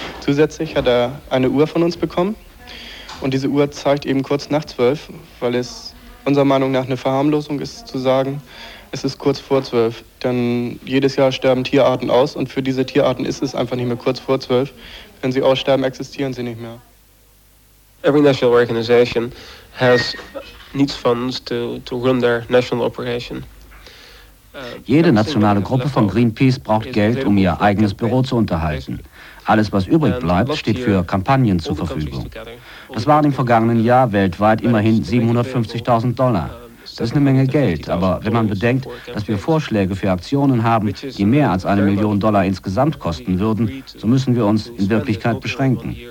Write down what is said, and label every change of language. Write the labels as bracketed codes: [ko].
[de] Zusätzlich hat er eine Uhr von uns bekommen. Und diese Uhr zeigt eben kurz nach 12, weil es unserer Meinung nach eine Verharmlosung ist, zu sagen, es ist kurz vor 12. Denn jedes Jahr sterben Tierarten aus, und für diese Tierarten ist es einfach nicht mehr kurz vor 12. Wenn sie aussterben, existieren sie nicht mehr. [en] Every national organization has needs funds to run their national operation. [de] Jede nationale Gruppe von Greenpeace braucht Geld, um ihr eigenes Büro zu unterhalten. Alles, was übrig bleibt, steht für Kampagnen zur Verfügung. Das waren im vergangenen Jahr weltweit immerhin $750.000. Das ist eine Menge Geld, aber wenn man bedenkt, dass wir Vorschläge für Aktionen haben, die mehr als $1 Million insgesamt kosten würden, so müssen wir uns in Wirklichkeit beschränken.